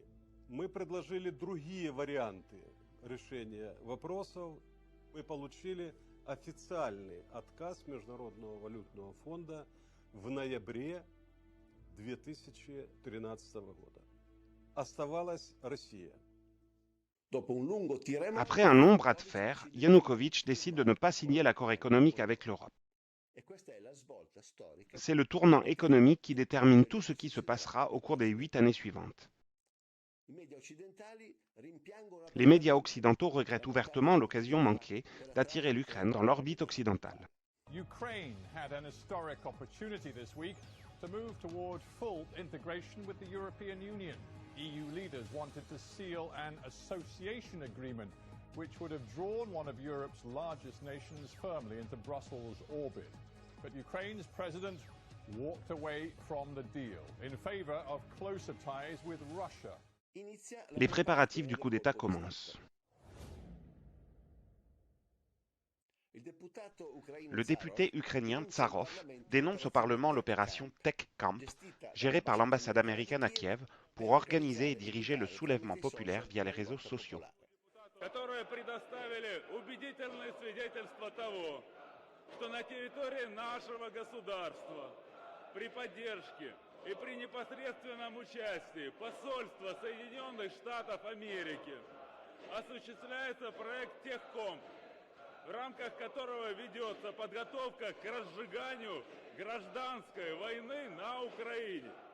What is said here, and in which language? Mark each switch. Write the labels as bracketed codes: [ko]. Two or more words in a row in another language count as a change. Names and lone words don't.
[ru] Мы предложили другие варианты решения вопросов. Мы получили официальный отказ Международного валютного фонда в ноябре 2013 года. Оставалась Россия. [fr] Après un long bras de fer, Yanukovych décide de ne pas signer l'accord économique avec l'Europe. C'est le tournant économique qui détermine tout ce qui se passera au cours des 8 années suivantes. Les médias occidentaux regrettent ouvertement l'occasion manquée d'attirer l'Ukraine dans l'orbite occidentale. [en] Ukraine had an historic opportunity this week to move toward full integration with the European Union. EU leaders wanted to seal an association agreement which would have drawn one of Europe's largest nations firmly into Brussels' orbit. But Ukraine's president walked away from the deal in favor of closer ties with Russia. [fr] Les préparatifs du coup d'État commencent. Le député ukrainien Tsarov dénonce au Parlement l'opération Tech Camp, gérée par l'ambassade américaine à Kiev, pour organiser et diriger le soulèvement populaire via les réseaux sociaux. [ru] Что на территории нашего государства при поддержке и при непосредственном участии посольства Соединенных Штатов Америки осуществляется проект Техкомп, в рамках которого ведется подготовка к разжиганию гражданской войны на Украине.